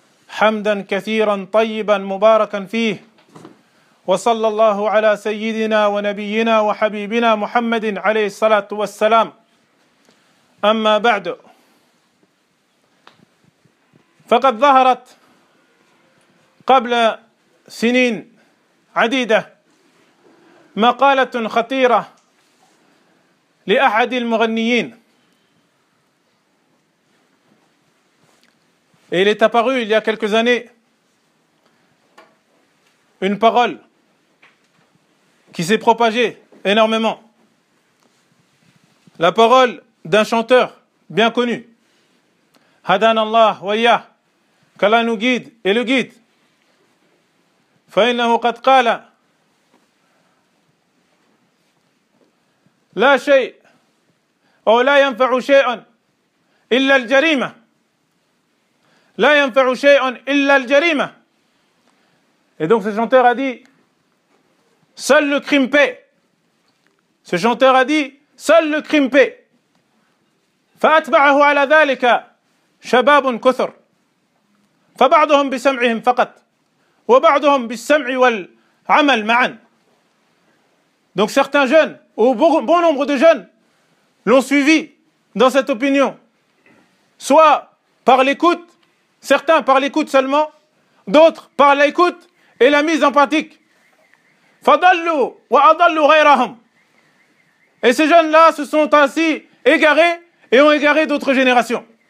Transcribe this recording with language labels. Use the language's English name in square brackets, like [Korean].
[Arabic] حمدا كثيرا طيبا مباركا فيه وصلى الله على سيدنا ونبينا وحبيبنا محمد عليه الصلاة والسلام أما بعد فقد ظهرت قبل سنين عديدة مقالة خطيرة لأحد المغنيين. [French] Et il est apparu il y a quelques années une parole qui s'est propagée énormément. La parole d'un chanteur bien connu. [Arabic] Hadan Allah wa ya, [French] qu'Allah nous guide et le guide. [Arabic] Fa'innahu qad qala la shay ou la yanfa'u shay'an illa al-jarima. لا ينفع شيء إلا الجريمة. [French] Et donc ce chanteur a dit seul le crime paie. Ce chanteur a dit seul le crime paie. [Arabic] فأتبعه على ذلك شباب كثر. فبعضهم بسمعهم فقط وبعضهم بالسمع والعمل معا. [French] Donc certains jeunes ou bon nombre de jeunes l'ont suivi dans cette opinion, soit par l'écoute Certains par l'écoute seulement, d'autres par l'écoute et la mise en pratique. [Arabic] Fadallu wa adallu ghayrahum. [French] Et ces jeunes-là se sont ainsi égarés et ont égaré d'autres générations.